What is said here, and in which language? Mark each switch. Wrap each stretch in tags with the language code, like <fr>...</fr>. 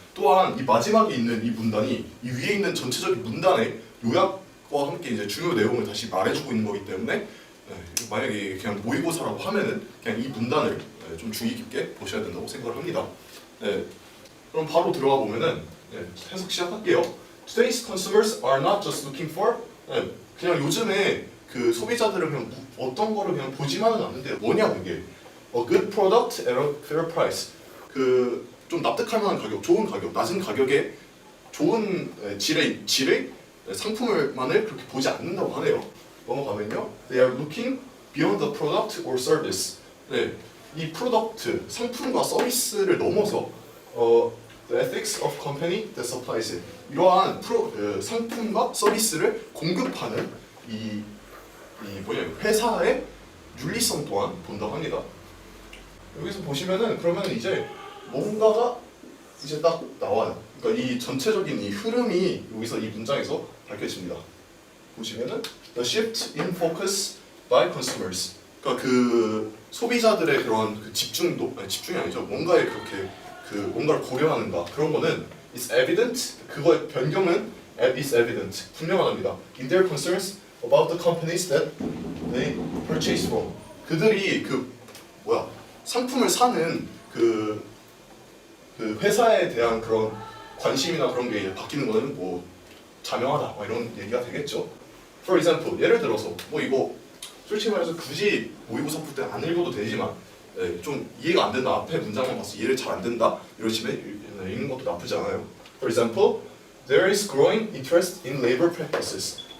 <ko>또한 이 마지막에 있는 이 문단이 이 위에 있는 전체적인 문단의 요약과 함께 이제 주요 내용을 다시 말해주고 있는 거기 때문에 만약에 그냥 모의고사라고 하면은 그냥 이 문단을 좀 주의 깊게 보셔야 된다고 생각을 합니다. 그럼 바로 들어가 보면은 해석 시작할게요.</ko> <en>Today's consumers are not just looking for</en> <ko>그냥 요즘에 그 소비자들은 그냥 어떤 거를 그냥 보지만은 않는데요. 뭐냐 그게</ko> <en>A good product at a fair price.</en> <ko>그 좀 납득할 만한 가격, 좋은 가격, 낮은 가격에 좋은 질의 상품을만을 그렇게 보지 않는다고 하네요. 넘어가면요.</ko> <en>They are looking beyond the product or service.</en> <ko>이 프로덕트, 상품과 서비스를 넘어서</ko> <en>the ethics of company that supplies it.</en> <ko>이러한 상품과 서비스를 공급하는 이 회사의 윤리성 또한 본다고 합니다. 여기서 보시면은 그러면 이제 뭔가가 이제 딱 나와요. 그러니까 이 전체적인 이 흐름이 여기서 이 문장에서 밝혀집니다. 보시면은</ko> <en>the shift in focus by consumers.</en> <ko>그러니까 그 소비자들의 그런 그 집중이 아니죠. 뭔가에 그렇게 그 뭔가를 고려하는가 그런 거는</ko> <en>is evident.</en> <ko>그거의 변경은</ko> <en>is evident.</en> <ko>분명하답니다.</ko> <en>In their concerns about the companies that they purchase from.</en> <ko>그들이 그 상품을 사는 그 회사에 대한 그런 관심이나 그런 게 바뀌는 거는 뭐 자명하다 이런 얘기가 되겠죠.</ko> <en>For example,</en> <ko>예를 들어서 뭐 이거 솔직히 말해서 굳이 모의고사 풀 때 안 읽어도 되지만 좀 이해가 안 된다. 앞에 문장만 봐서 이해를 잘 안 된다. 이러시면 읽는 것도 나쁘지 않아요.</ko> <en>For example, there is growing interest in labor practices.</en>